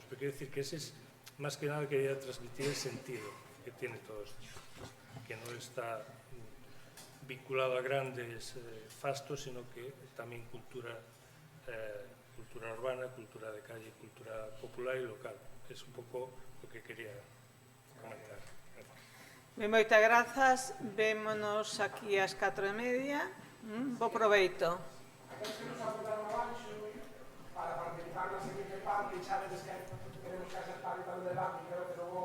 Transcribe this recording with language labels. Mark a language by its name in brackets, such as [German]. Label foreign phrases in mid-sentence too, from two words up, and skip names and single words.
[Spanish] Pero quiero decir que ese es, más que nada, quería transmitir el sentido que tiene todo esto, que no está vinculado a grandes fastos, sino que también cultura urbana, cultura de calle, cultura popular y local. Es un poco lo que quería comentar. [Galician] Moitas grazas. Vémonos aquí ás 4:30. Bo proveito. Para participar na seguinte parte, xa vedes que queremos que haxa parte do debate, creo que